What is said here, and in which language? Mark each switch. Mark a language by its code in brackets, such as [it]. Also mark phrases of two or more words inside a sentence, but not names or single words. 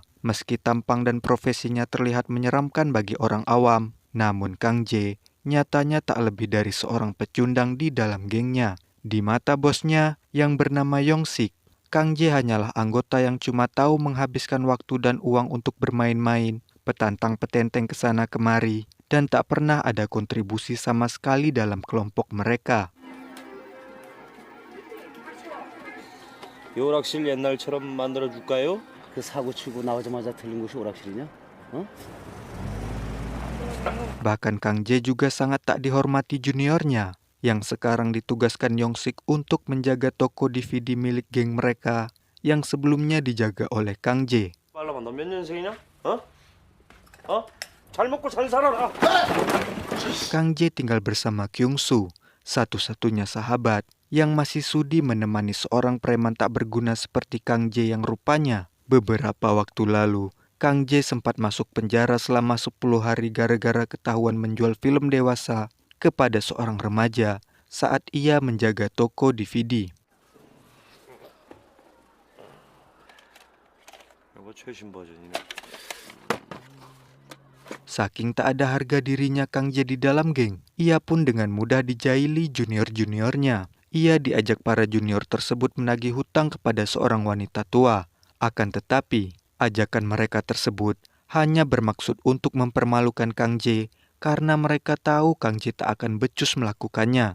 [id] Meski tampang dan profesinya terlihat menyeramkan bagi orang awam, namun Kang Jae nyatanya tak lebih dari seorang pecundang di dalam gengnya. Di mata bosnya yang bernama Yong-sik, Kang Jae hanyalah anggota yang cuma tahu menghabiskan waktu dan uang untuk bermain-main, petantang petenteng ke sana kemari, dan tak pernah ada kontribusi sama sekali dalam kelompok mereka. [ko] 이 오락실 옛날처럼 만들어 줄까요? 그 사고 치고 나오자마자 들린 곳이 오락실이냐? 어? [id] Bahkan Kang Jae juga sangat tak dihormati juniornya, yang sekarang ditugaskan Yong-sik untuk menjaga toko DVD milik geng mereka yang sebelumnya dijaga oleh Kang Jae. [ko] 빨라봐, 너 몇 년생이냐? 어? 어? 잘 먹고 잘 살아라. [id] Kang Jae tinggal bersama Kyung-soo, satu-satunya sahabat yang masih sudi menemani seorang preman tak berguna seperti Kang Jae yang rupanya beberapa waktu lalu Kang Jae sempat masuk penjara selama 10 hari gara-gara ketahuan menjual film dewasa kepada seorang remaja saat ia menjaga toko DVD. [ko] 이거 최신 버전이네. [id] Saking tak ada harga dirinya Kang Jae di dalam geng, ia pun dengan mudah dijaili junior-juniornya. Ia diajak para junior tersebut menagih hutang kepada seorang wanita tua. Akan tetapi, ajakan mereka tersebut hanya bermaksud untuk mempermalukan Kang Jae karena mereka tahu Kang Jae tak akan becus melakukannya.